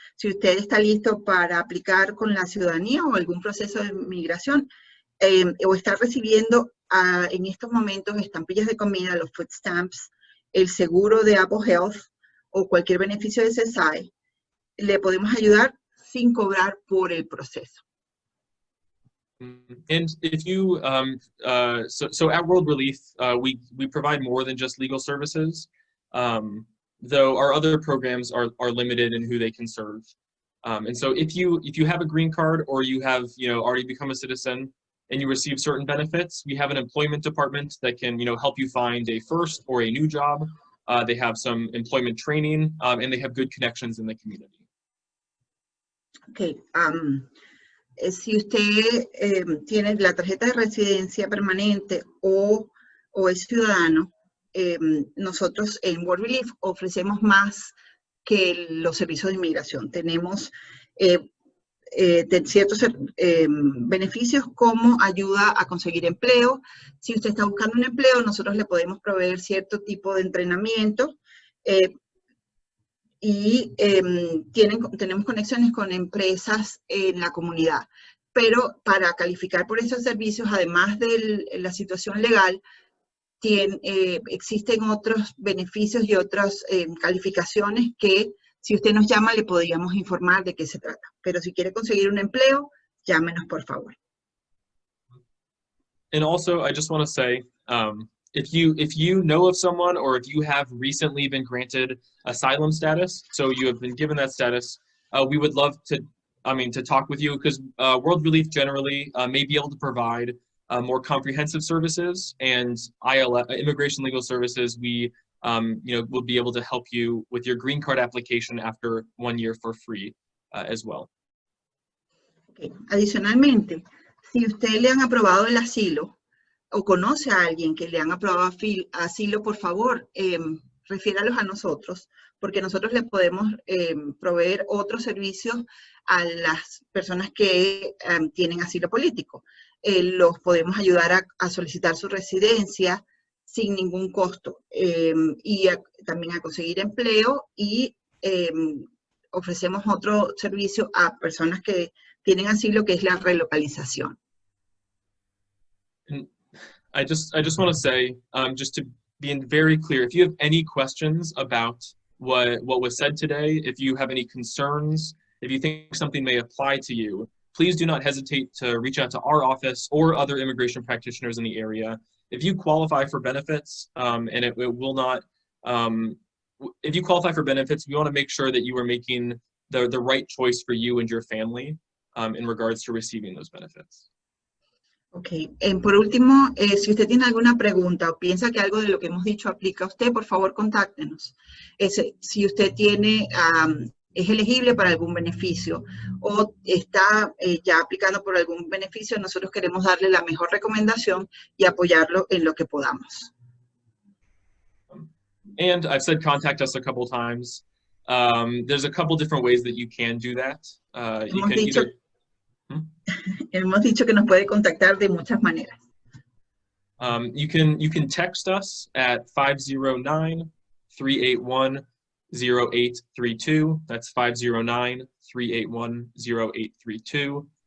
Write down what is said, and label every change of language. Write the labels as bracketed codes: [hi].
[es] Si usted está listo para aplicar con la ciudadanía o algún proceso de inmigración, o está recibiendo en estos momentos estampillas de comida, los food stamps, el seguro de Apple Health o cualquier beneficio de SSI, le podemos ayudar sin cobrar por el proceso. [en] And if you, so at World Relief, we provide more than just legal services, though our other programs are limited in who they can serve. And so if you have a green card or you have already become a citizen and you receive certain benefits, we have an employment department that can help you find a first or a new job. They have some employment training and they have good connections in the community. Okay. [es] Si usted tiene la tarjeta de residencia permanente o es ciudadano, nosotros en World Relief ofrecemos más que los servicios de inmigración. Tenemos ciertos beneficios como ayuda a conseguir empleo. Si usted está buscando un empleo, nosotros le podemos proveer cierto tipo de entrenamiento y tenemos conexiones con empresas en la comunidad. Pero para calificar por esos servicios, además de la situación legal, existen otros beneficios y otras calificaciones que si usted nos llama le podríamos informar de qué se trata. Pero si quiere conseguir un empleo, llámenos por favor. [en] And also, I just want to say, if you know of someone or if you have recently been granted asylum status, so you have been given that status, we would love to talk with you because World Relief generally may be able to provide more comprehensive services, and immigration legal services, we will be able to help you with your green card application after 1 year for free as well. Okay. [es] Adicionalmente, si usted le han aprobado el asilo o conoce a alguien que le han aprobado asilo, por favor, refiéralos a nosotros, porque nosotros le podemos proveer otros servicios a las personas que tienen asilo político. Los podemos ayudar a solicitar su residencia sin ningún costo y también a conseguir empleo, y ofrecemos otro servicio a personas que tienen asilo, que es la relocalización. [en] And I just want to say, just to be very clear, if you have any questions about what was said today, if you have any concerns, if you think something may apply to you, please do not hesitate to reach out to our office or other immigration practitioners in the area. If you qualify for benefits, and it will not, if you qualify for benefits, we want to make sure that you are making the right choice for you and your family in regards to receiving those benefits. Ok. [es] Por último, si usted tiene alguna pregunta o piensa que algo de lo que hemos dicho aplica a usted, por favor, contáctenos. Si usted tiene, es elegible para algún beneficio o está ya aplicando por algún beneficio, nosotros queremos darle la mejor recomendación y apoyarlo en lo que podamos. [en] And I've said contact us a couple times. There's a couple different ways that you can do that. You can either... [es] Hemos dicho que nos puede contactar de muchas maneras. [en] You can text us at 509-381-0832. That's 509-381-0832.